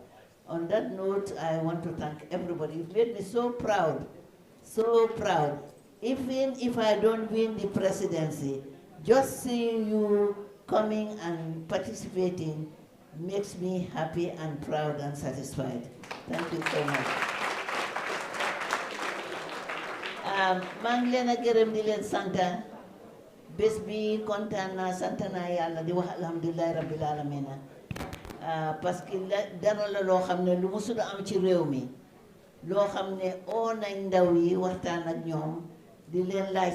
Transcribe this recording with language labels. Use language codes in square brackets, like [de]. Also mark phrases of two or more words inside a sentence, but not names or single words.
[en] On that note, I want to thank everybody. You've made me so proud, so proud. Even if I don't win the presidency, just seeing you coming and participating makes me happy and proud and satisfied. Thank you so much. [wo] maa ngi leen a gërëm di leen sant bés bi kontaan naa sant naa yàlla di wax [ar] الحمد لله رب العالمين [fr] parce que [wo] dara la loo xam ne lu musul am ci réew mi loo xam ne oo nañ ndaw yi waxtaan ak ñoom di leen laaj